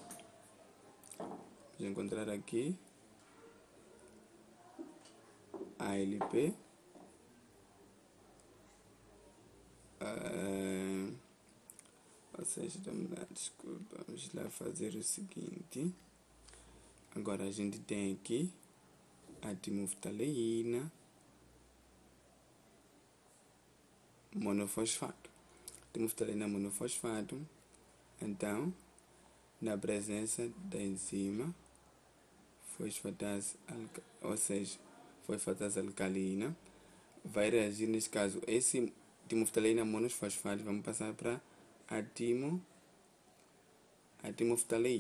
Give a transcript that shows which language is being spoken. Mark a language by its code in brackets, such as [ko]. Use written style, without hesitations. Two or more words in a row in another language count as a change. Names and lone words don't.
[pt] Vou encontrar aqui ALP, ou seja, desculpa, vamos lá fazer o seguinte. Agora a gente tem aqui a timoftaleína monofosfato. Timoftaleína monofosfato, então, na presença da enzima fosfatase, ou seja, fosfatase alcalina, vai reagir, nesse caso, esse timoftaleína monofosfato, vamos passar para a timoftaleína.